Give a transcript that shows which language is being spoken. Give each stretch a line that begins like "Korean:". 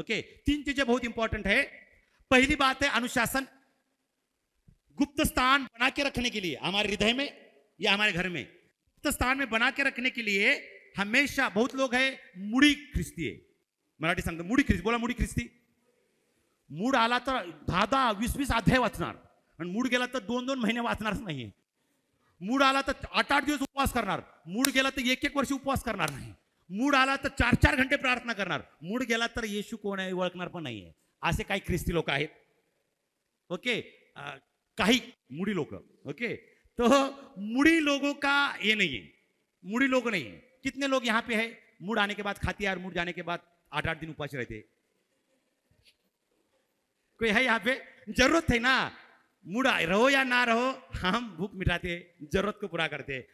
Hindi: Okay, 3 चीजें बहुत important है। पहली बात है अनुशासन। गुप्त स्थान बना के रखने के लिए हमारे हृदय में या हमारे घर में, गुप्त स्थान में बना के रखने के लिए हमेशा, बहुत लोग है मुड़ी ख्रिस्ती है,
Marathi: मराठी सांगतो मुडी ख्रिस्ती,
Hindi: बोला मुडी ख्रिस्ती।
Marathi: मूड आला तर 10-20 अध्याय वाचणार आणि मूड गेला तर 2-2 महिने वाचणारच नाहीये। मूड आला तर 8-8 दिवस उपवास करणार, मूड गेला तर 1-1 वर्ष उपवास करणार नाही, मूड आला तर 4-4 घंटे प्रार्थना करणार, मूड गेला तर येशू कोण आहे ओळखणार पण नाहीये। असे काही ख्रिस्ती लोक आहेत। ओके, काही मुड़ी लोग।
Hindi: ओके, तो मुड़ी लोगों का ये नहीं है, मुड़ी लोग नहीं है। कितने लोग यहां पे है मूड आने के बाद खाते हैं और मूड जाने के बाद 8-8 दिन उपवास रहते? कोई है यहाँ पे? जरूरत है ना, मूड रहो या ना रहो, हम भूख मिटाते, जरूरत को पूरा करते।